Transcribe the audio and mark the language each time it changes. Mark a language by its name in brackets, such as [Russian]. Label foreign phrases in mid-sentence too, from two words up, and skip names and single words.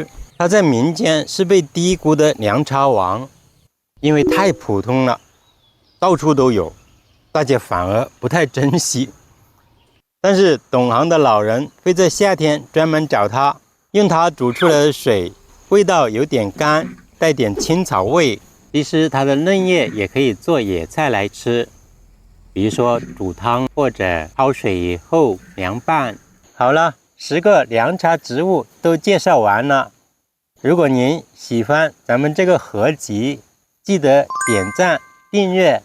[Chinese] 它在民間是被低估的涼茶王，因為太普通了，到處都有，大家反而不太珍惜。但是懂行的老人會在夏天專門找它，用它煮出来的水，味道有點乾，帶點青草味。其實它的嫩葉也可以做野菜來吃，比如說煮湯或者焯水以後涼拌。好了，10個涼茶植物都介紹完了。如果您喜歡咱們這個合集，記得點讚訂閱。